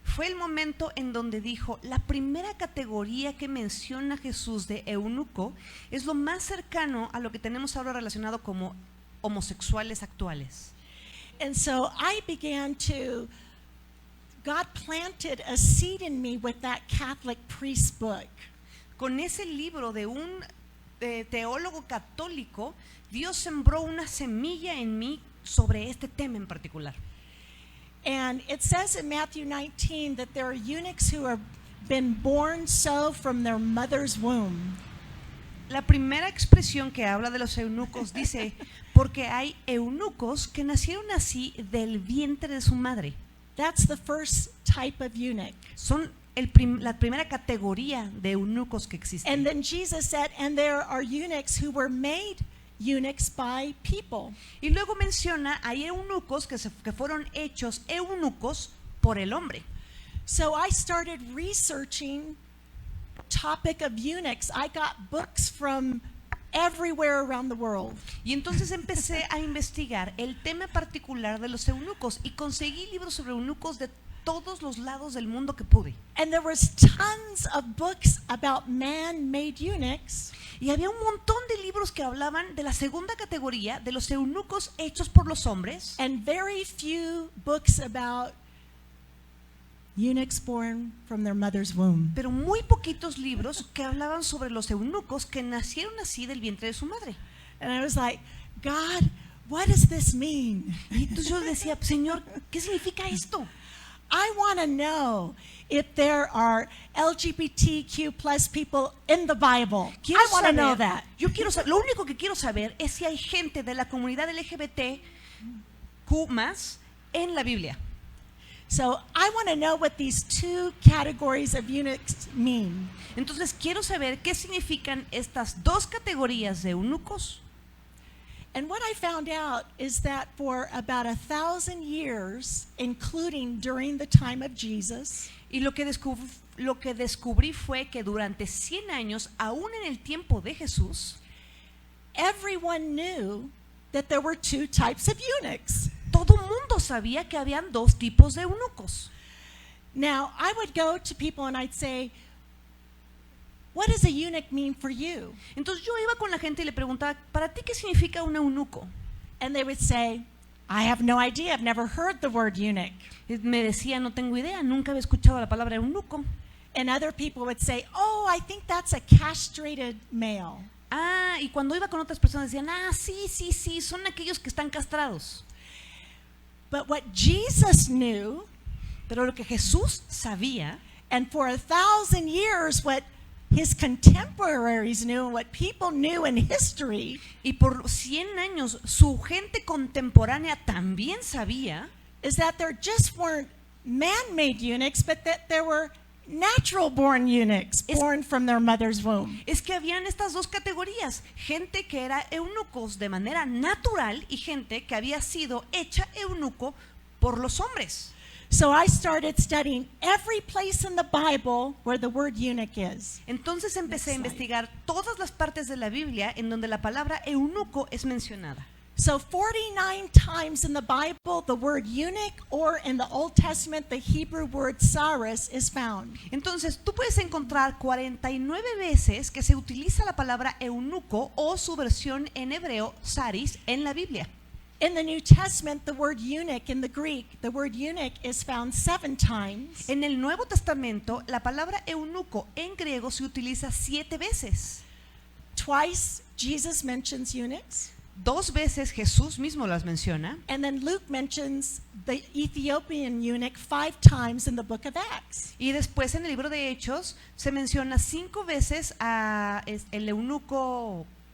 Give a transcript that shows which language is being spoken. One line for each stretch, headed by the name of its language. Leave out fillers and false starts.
Spanish: fue el momento en donde dijo, la primera categoría que menciona Jesús de eunuco es lo más cercano a lo que tenemos ahora relacionado como homosexuales actuales.
English: And so I began to, God planted a seed in me with that Catholic priest book.
Spanish: Con ese libro de un teólogo católico, Dios sembró una semilla en mí sobre este tema en particular.
English: And it says in Matthew 19 that there are eunuchs who have been born so from their mother's womb.
Spanish: La primera expresión que habla de los eunucos dice, porque hay eunucos que nacieron así del vientre de su madre.
English: That's the first type of eunuch.
Spanish: Son la primera categoría de eunucos que existen.
English: And then Jesus said, and there are eunuchs who were made eunuchs by people.
Spanish: Y luego menciona, hay eunucos que fueron hechos eunucos por el hombre.
English: So I started researching topic of eunuchs. I got books from everywhere around the world.
Spanish: Y entonces empecé a investigar el tema particular de los eunucos y conseguí libros sobre eunucos de todos los lados del mundo que pude.
English: And there was tons of books about man-made eunuchs.
Spanish: Y había un montón de libros que hablaban de la segunda categoría, de los eunucos hechos por los hombres,
English: And very few books about eunuchs born from their mother's womb.
Spanish: pero muy poquitos libros que hablaban sobre los eunucos que nacieron así del vientre de su madre.
English: And I was like, God, what does this mean?
Spanish: Y entonces yo decía, Señor, ¿qué significa esto?
English: I want to know if there are LGBTQ plus people in the Bible.
Spanish: Quiero
English: I want to know
Spanish: saber-
English: that.
Spanish: Yo quiero saber, lo único que quiero saber es si hay gente de la comunidad LGBTQ más en la Biblia.
English: So I want to know what these two categories of eunuchs mean.
Spanish: Entonces quiero saber qué significan estas dos categorías de eunucos.
English: And what I found out is that for about 1,000 years, including during the time of Jesus,
Spanish: Y lo que descubrí fue que durante 100 años, aún en el tiempo de Jesús,
English: everyone knew that there were two types of eunuchs.
Spanish: todo mundo sabía que habían dos tipos de eunucos.
English: Now, I would go to people and I'd say, what does a eunuch mean for you?
Spanish: Entonces yo iba con la gente y le preguntaba, ¿para ti qué significa un eunuco?
English: And they would say, I have no idea. I've never heard the word eunuch.
Spanish: Y me decía, no tengo idea, nunca había escuchado la palabra eunuco.
English: And other people would say, oh, I think that's a castrated male.
Spanish: Ah, y cuando iba con otras personas decían, sí, son aquellos que están castrados.
English: But what Jesus knew,
Spanish: Pero lo que Jesús sabía,
English: and for 1,000 years, what his contemporaries knew, and what people knew in history,
Spanish: y por 100 años su gente contemporánea también sabía,
English: is that there just weren't man-made eunuchs, but that there were natural-born eunuchs
Spanish: Es-
English: born from their mother's womb.
Spanish: es que habían estas dos categorías, gente que era eunucos de manera natural y gente que había sido hecha eunuco por los hombres.
English: So I started studying every place in the Bible where the word eunuch is.
Spanish: Entonces empecé a
English: Next slide.
Spanish: investigar todas las partes de la Biblia en donde la palabra eunuco es mencionada.
English: So 49 times in the Bible, the word eunuch, or in the Old Testament, the Hebrew word saris, is found.
Spanish: Entonces tú puedes encontrar 49 veces que se utiliza la palabra eunuco o su versión en hebreo, saris, en la Biblia.
English: In the New Testament, the word eunuch in the Greek, the word eunuch is found 7 times.
Spanish: En el Nuevo Testamento, la palabra eunuco en griego se utiliza 7 veces.
English: Twice, Jesus mentions eunuchs.
Spanish: 2 veces Jesús mismo las menciona.
English: And then Luke mentions the Ethiopian eunuch 5 times in the book of Acts.
Spanish: Y después en el libro de Hechos se menciona 5 veces a el eunuco,